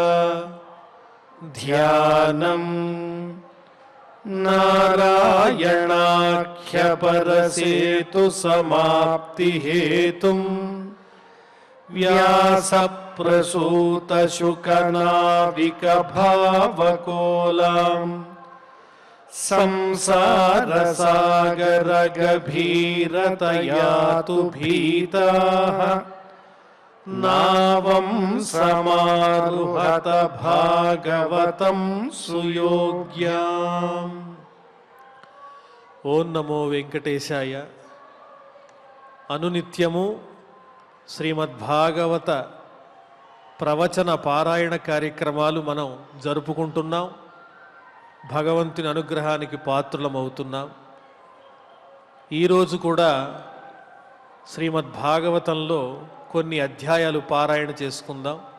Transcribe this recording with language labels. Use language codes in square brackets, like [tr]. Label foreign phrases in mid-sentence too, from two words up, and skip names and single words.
[sa] ధ్యానం నారాయణాఖ్యపరసేతు సమాప్తిహేతుం వ్యాసప్రసూతశుకనావికభావకోలాం संसारसागरगभीरतयातु भीताः नावं समारुहत भागवतं सुयोग्याम्। [te] ఓం నమో వెంకటేశాయ. అనునిత్యము శ్రీమద్భాగవత ప్రవచన పారాయణ కార్యక్రమాలు మనం జరుపుకుంటున్నాం. భగవంతుని అనుగ్రహానికి పాత్రులమవుతున్నాం. ఈరోజు కూడా శ్రీమద్భాగవతంలో కొన్ని అధ్యాయాలు పారాయణ చేసుకుందాం.